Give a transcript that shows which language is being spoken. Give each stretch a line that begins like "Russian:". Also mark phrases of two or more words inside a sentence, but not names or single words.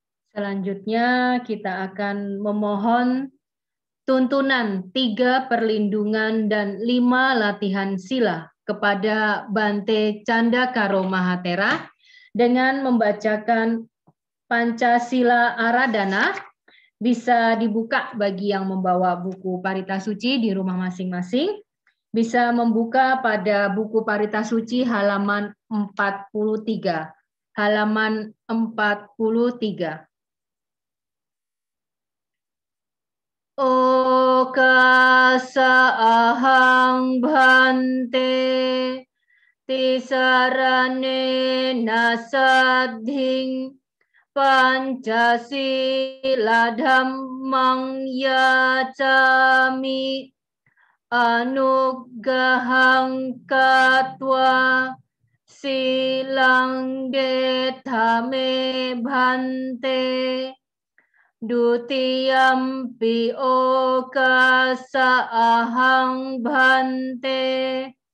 Indonesian: Selanjutnya kita akan memohon tuntunan 3 perlindungan dan 5 latihan sila kepada Bante Candakaro Mahatera dengan membacakan Pancasila Aradhana. Bisa dibuka bagi yang membawa buku Parita Suci di rumah masing-masing. Bisa membuka pada buku Parita Suci halaman 43. Halaman 43.
Pali: Okasa ahang bhante tisarane nasadhing Pancasila dhammang yacami anugahang katwa silang detame bhante dutiyampi okasa ahang bhante